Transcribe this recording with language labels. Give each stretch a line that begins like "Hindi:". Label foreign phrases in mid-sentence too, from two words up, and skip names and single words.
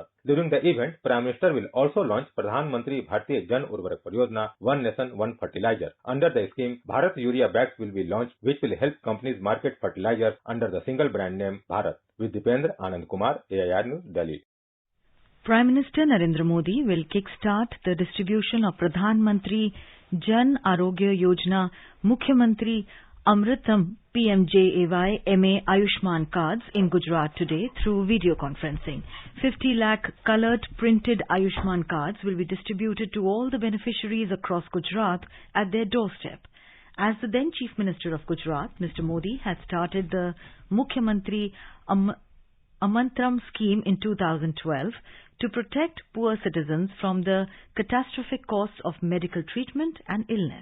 English: During the event, Prime Minister will also launch Mantri Jan Urvarak Pariyojana, One Nation, One Fertilizer. Under the scheme, Bharat Urea bags will be launched, which will help companies market fertilizers under the single brand name Bharat. With Dipendra Anand Kumar, AIR News, Delhi. Prime Minister Narendra Modi will kickstart the distribution of Pradhan Mantri Jan Arogya Yojana Mukhyamantri Amritam PMJAY MA Ayushman cards in Gujarat today through video conferencing. 50 lakh coloured printed Ayushman cards will be distributed to all the beneficiaries across Gujarat at their doorstep. As the then Chief Minister of Gujarat, Mr. Modi had started the Mukhyamantri Amantram scheme in 2012 to protect poor citizens from the catastrophic costs of medical treatment and illness.